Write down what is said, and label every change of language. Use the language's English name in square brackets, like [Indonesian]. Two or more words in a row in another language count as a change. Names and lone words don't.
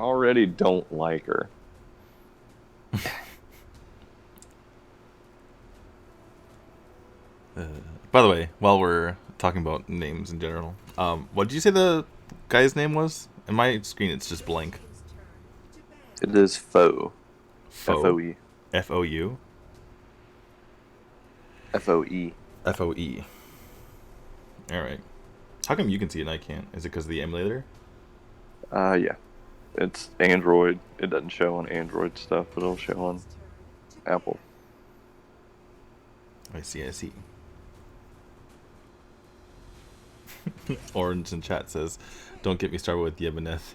[English] already don't like her. By the way, while we're talking about names in general, what did you say the guy's name was? In my screen, it's just blank. It is Foe. Foe? Foe. F-O-U? Foe. F-O-E. Alright. How come you can see it and I can't? Is it because of the emulator? Yeah. It's Android. It doesn't show on Android stuff, but it'll show on Apple. I see, I see. Orange in chat says, don't get me started with Yebeneth.